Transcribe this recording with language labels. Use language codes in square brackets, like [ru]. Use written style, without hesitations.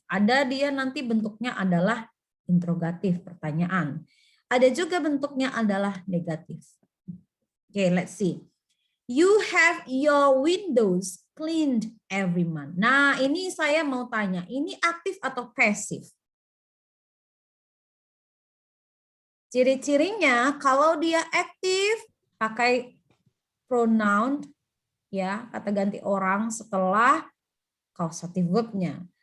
[id] Ada dia nanti bentuknya adalah interrogatif, pertanyaan. Ada juga bentuknya adalah negatif. [en] Oke, let's see. You have your windows cleaned every month. [id] Nah, ini saya mau tanya, ini aktif atau pasif? Ciri-cirinya kalau dia aktif pakai pronoun ya, kata ganti orang setelah causative verb-nya.